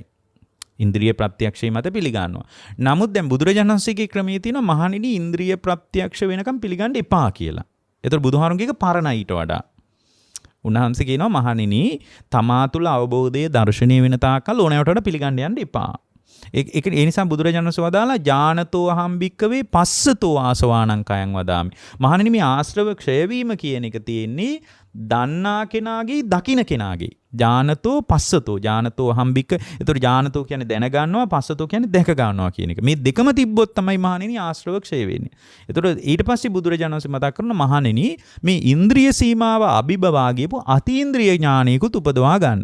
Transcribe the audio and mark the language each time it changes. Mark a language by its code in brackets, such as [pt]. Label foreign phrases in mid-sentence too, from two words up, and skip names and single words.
[si] ඉන්ද්‍රිය ප්‍රත්‍යක්ෂය මත පිළිගන්නවා. නමුත් දැන් බුදුරජාණන් වහන්සේගේ ක්‍රමයේ තියෙන මහණෙනි ඉන්ද්‍රිය ප්‍රත්‍යක්ෂ වෙනකම් පිළිගන්න එපා කියලා. ඒතර බුදුහාරුන්ගේ පරණයි ඊට වඩා. උන්වහන්සේ කියනවා මහණෙනි තමා තුළ අවබෝධයේ දර්ශනීය වෙන තාක්කල් ඕනෑවට වඩා පිළිගන්න යන්න එපා. ඒ නිසා බුදුරජාණන් වහන්සේ වදාලා [pi] ඥානතෝ අහම් භික්කවේ පස්සතෝ ආසවාණං කයං වදාමි. [si] මහණෙනි මේ ආශ්‍රව ක්ෂය වීම කියන එක තියෙන්නේ දන්නා කෙනාගේ දකින්න කෙනාගේ. [pi] ඥානතෝ පස්සතෝ ඥානතෝ අහම් භික්ක. [si] ඒතකොට ඥානතෝ කියන්නේ දැනගන්නවා, පස්සතෝ කියන්නේ දැක ගන්නවා කියන එක. මේ දෙකම තිබ්බොත් තමයි මහණෙනි ආශ්‍රව ක්ෂය වෙන්නේ. ඒතකොට ඊට පස්සේ බුදුරජාණන් වහන්සේ මතක් කරනවා මහණෙනි මේ ඉන්ද්‍රිය සීමාව අභිබවා ගියපු අතීන්ද්‍රිය ඥානයකුත් උපදවා ගන්න.